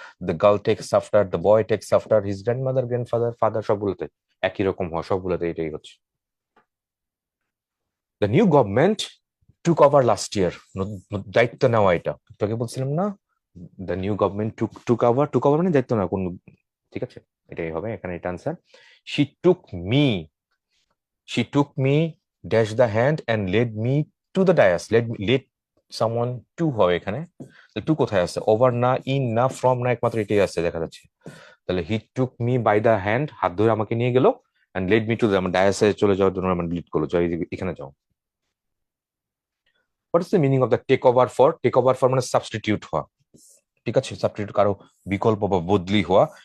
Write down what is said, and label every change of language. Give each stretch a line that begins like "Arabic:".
English: the girl takes after, the boy takes after his grandmother, grandfather, father,
Bangla: সবগুলোতে একই রকম হওয়া, সবগুলোতে এটাই হচ্ছে।
English: the new government took over last year,
Bangla: দায়িত্ব নেওয়া, এটা তোকে বলছিলাম না, the new government took over মানে দায়িত্ব নেওয়া কোন, ঠিক আছে, এটাই হবে এখানে, এটা answer.
English: she took me, she took me dash the hand and led me to the dais, led someone to
Bangla: হবে এখানে,
English: to
Bangla: কোথায় আছে? ওভার না, ইন না, ফ্রম না, একমাত্র এটাই আছে দেখা যাচ্ছে। তাহলে
English: he took me by the hand,
Bangla: হাত ধরে আমাকে নিয়ে গেল, and lead me to the, আমার ডায়াসে চলে যাওয়ার জন্য আমার লিড করলো, যাই এখানে যাও।
English: What is the meaning of the take over for? Take over for
Bangla: মানে সাবস্টিটিউট হওয়া, ঠিক আছে, সাবস্টিটিউট, কারো বিকল্প বা বদলি হওয়া।